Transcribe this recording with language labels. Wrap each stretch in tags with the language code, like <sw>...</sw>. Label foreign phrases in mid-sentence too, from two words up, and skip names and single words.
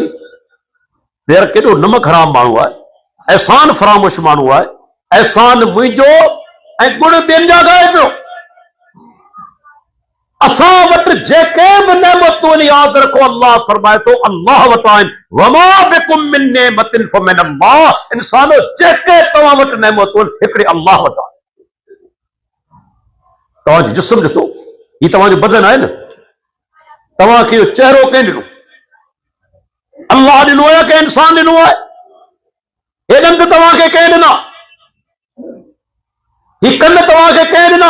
<sd>यार केॾो नमक हराम माण्हू आहे, एहसान फरामोश माण्हू आहे। एहसान मुंहिंजो ऐं गुण ॿियनि जा ॻाए पियो। असां वटि जेके बि नेमतूं आहिनि, यादि रखो अल्लाह फरमाए थो अल्लाह वटां आहिनि।</sd> <ar>وما بكم من نعمة فمن الله.</ar> <sd>इंसानो जेके तव्हां वटि नेमतूं आहिनि, हिकिड़े अल्लाह वटां। तव्हांजो जिस्म ॾिसो, हीउ तव्हांजो बदन आहे न, तव्हांखे इहो चहिरो कंहिं ॾिनो? अल्लाह ॾिनो आहे कि इंसान ॾिनो आहे? हे ॾंद तव्हांखे कंहिं ॾिना? ही कन तव्हांखे कंहिं ॾिना?</sd>